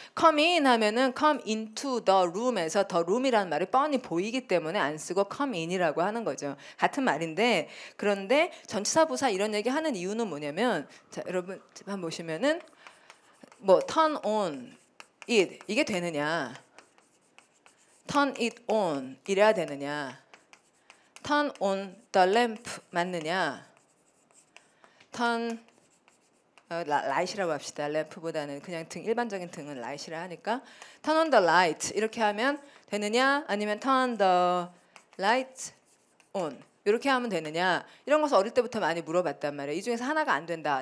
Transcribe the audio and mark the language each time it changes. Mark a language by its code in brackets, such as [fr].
[en] come in [ko] 하면은 [en] come into the room [ko] 에서 [en] the room [ko] 이라는 말이 뻔히 보이기 때문에 안 쓰고 [en] come in [ko] 이라고 하는 거죠. 같은 말인데 그런데 전치사 부사 이런 얘기 하는 이유는 뭐냐면 자, 여러분 한번 보시면은 뭐 [en] turn on it [ko] 이게 되느냐? [en] turn it on [ko] 이래야 되느냐? [en] turn on the lamp [ko] 맞느냐? [en] turn light [ko] 이라고 합시다. 램프보다는 그냥 등 일반적인 등은 light이라 하니까 [en] turn on the light [ko] 이렇게 하면 되느냐? 아니면 [en] turn the light on [ko] 이렇게 하면 되느냐? 이런 것을 어릴 때부터 많이 물어봤단 말이에요. 이 중에서 하나가 안 된다.